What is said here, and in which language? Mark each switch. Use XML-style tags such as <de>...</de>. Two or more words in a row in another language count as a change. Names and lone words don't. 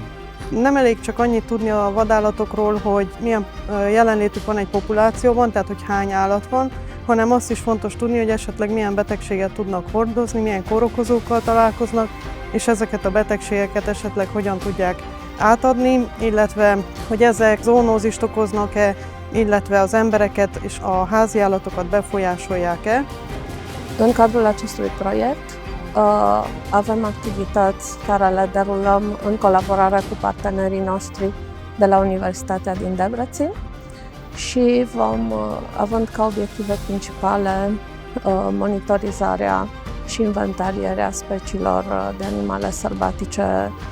<hu>Nem elég csak annyit tudni a vadállatokról, hogy milyen jelenlétük van egy populációban, tehát hogy hány állat van, hanem azt is fontos tudni, hogy esetleg milyen betegséget tudnak hordozni, milyen kórokozókkal találkoznak, és ezeket a betegségeket esetleg hogyan tudják átadni, illetve hogy ezek zoonózist okoznak-e, illetve az embereket és a háziállatokat befolyásolják-e.</hu> <ro>În cadrul acestui proiect avem activități care le derulăm în colaborare cu partenerii noștri de la Universitatea din Debrecen și având ca obiective principale monitorizarea și inventarierea speciilor de animale sălbatice</ro>